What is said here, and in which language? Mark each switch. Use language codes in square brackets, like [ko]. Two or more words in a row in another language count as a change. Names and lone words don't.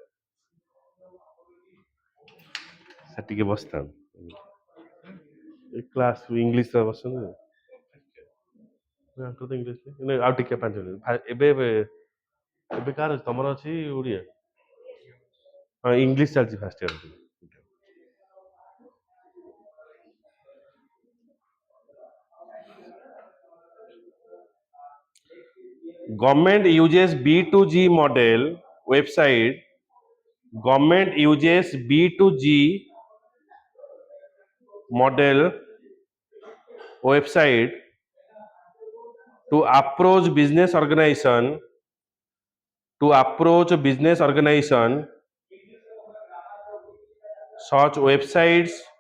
[or] ଟିକେ ବସିଥା, [en] class English [or] ବସନ୍ତୁ, ଆଉ ଟିକେ 5 ମିନିଟ୍। ଏବେ କାହାର ତମର ଅଛି ଓଡ଼ିଆ? ହଁ, ଇଂଲିଶ ଚାଲିଛି [en] first year. Government uses B2G model website. Government uses B2G model website to approach business organization such websites